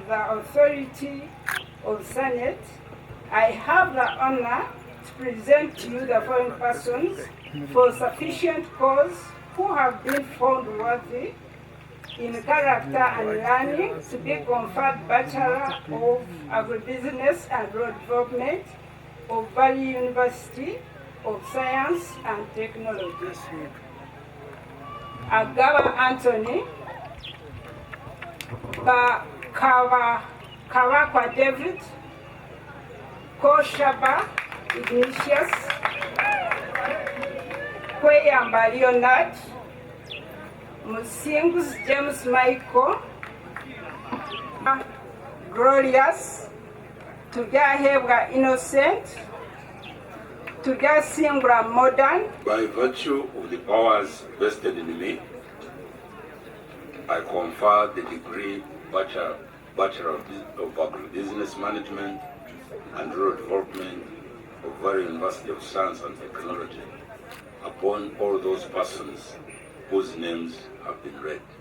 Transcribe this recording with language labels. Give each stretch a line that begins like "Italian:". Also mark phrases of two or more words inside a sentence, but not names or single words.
English: the authority of Senate, I have the honor to present to you the following persons for sufficient cause who have been found worthy in character and learning to be conferred Bachelor of Agribusiness and Road Development of Valley University of Science and Technology. Agaba Anthony, Kawakwa David, Koshaba Ignatius, Kweyamba Leonard, Musingus James Michael, Glorious, Tujahebwa Innocent, Tujasimbra Modern. By virtue of the powers vested in me, I confer the degree Bachelor of Agribusiness Management and Rural Development of Valley University of Science and Technology upon all those persons whose names have been read.